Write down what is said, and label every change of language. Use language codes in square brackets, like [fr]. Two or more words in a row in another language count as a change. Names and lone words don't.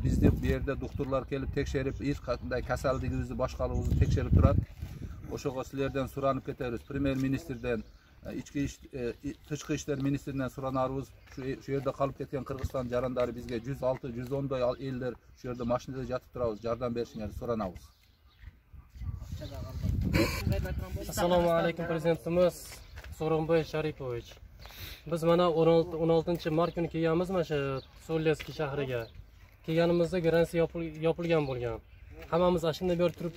[ky] Бизди бу жерде доктурлар келип текшерип, эч кандай касалдыгыбызды, башкалыгыбызды текшерип турат. Ошого силерден суранып кетебиз. Премьер-министрден, Тышкы иштер министринен суранарыбыз, şu жерде калып кеткен Кыргызстан жарандары бизге 106-110 элдер şu жерде машинада жатып турабыз, жардам беришиңерди суранабыз. [uz] Assalomu alaykum prezidentimiz So'ronbay Sharipovich. Biz mana 16 mart kuni kelganmiz mana shu Soletskiy shahriga. Kelganimizda garansiya yopilgan bo'lgan. Hammamiz ashunda berib turibmiz.